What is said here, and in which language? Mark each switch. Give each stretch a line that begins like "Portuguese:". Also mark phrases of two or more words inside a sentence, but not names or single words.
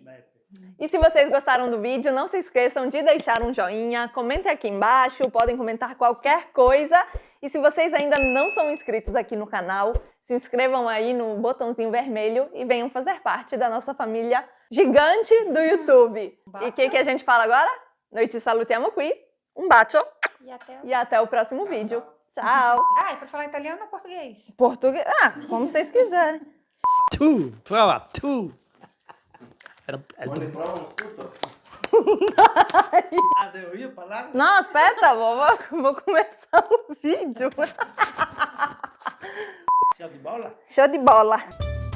Portuguese: E se vocês gostaram do vídeo, não se esqueçam de deixar um joinha, comentem aqui embaixo, podem comentar qualquer coisa. E se vocês ainda não são inscritos aqui no canal, se inscrevam aí no botãozinho vermelho e venham fazer parte da nossa família gigante do YouTube. E o que a gente fala agora?
Italian: Noite salutiamo qui, um bacio
Portuguese: E e até o próximo vídeo. Tchau! e pra falar italiano ou português? Português, como vocês quiserem.
Italian: Tu, prova, tu. Vuole provare tutto? Devo io parlare?
Portuguese: Não, aspetta, vou começar o vídeo. Show di bola? Show de bola!